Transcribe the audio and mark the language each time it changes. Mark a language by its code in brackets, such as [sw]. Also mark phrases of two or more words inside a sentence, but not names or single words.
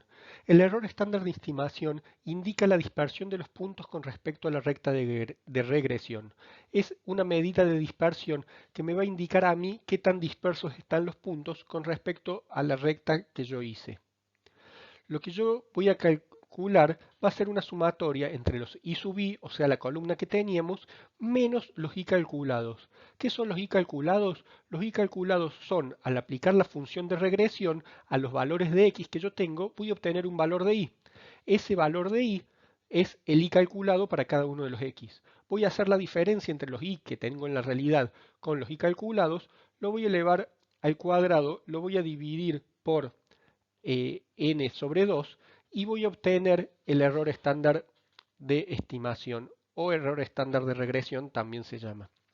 [es] El error estándar de estimación indica la dispersión de los puntos con respecto a la recta de regresión. Es una medida de dispersión que me va a indicar a mí qué tan dispersos están los puntos con respecto a la recta que yo hice. Lo que yo voy a calcular va a ser una sumatoria entre los i sub i, o sea, la columna que teníamos, menos los i calculados. ¿Qué son los i calculados? Los i calculados son, al aplicar la función de regresión a los valores de x que yo tengo, voy a obtener un valor de i. Ese valor de i es el i calculado para cada uno de los x. Voy a hacer la diferencia entre los i que tengo en la realidad con los i calculados, lo voy a elevar al cuadrado, lo voy a dividir por n sobre 2 y voy a obtener el error estándar de estimación o error estándar de regresión también se llama.